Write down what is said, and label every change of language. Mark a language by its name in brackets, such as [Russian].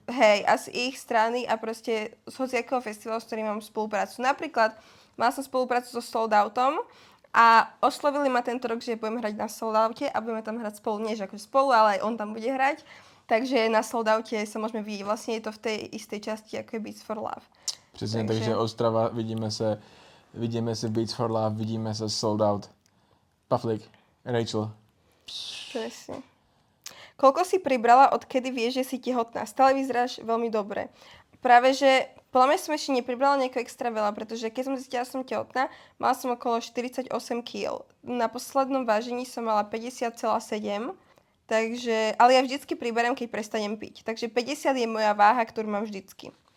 [Slovak] Hej, a z ich strany a proste z hociakého festivalu, s ktorým mám spoluprácu. Napríklad mala som spoluprácu so Sold Outom a oslovili ma tento rok, že budem hrať na Sold Oute a budeme tam hrať spolu, nie že akože spolu, ale aj on tam bude hrať. Takže na Sold Oute sa môžeme vidieť. Vlastne je to v tej istej časti, ako je Beats for Love. [Czech] Přesně, takže Ostrava, vidíme se Beats for Love, vidíme se Sold Out. Puflik, Rachel. [Slovak] Presne. Koľko si pribrala, odkedy vieš, že si tehotná? Stále vyzeráš veľmi dobre. Práve, že podľa mňa som ešte nepribrala nejako extra veľa, pretože keď som zistila, že som tehotná, mala som okolo 48 kg. Na poslednom vážení som mala 50,7. Takže, ale ja vždycky priberiem, keď prestanem piť. Takže 50 je moja váha, ktorú mám vždycky.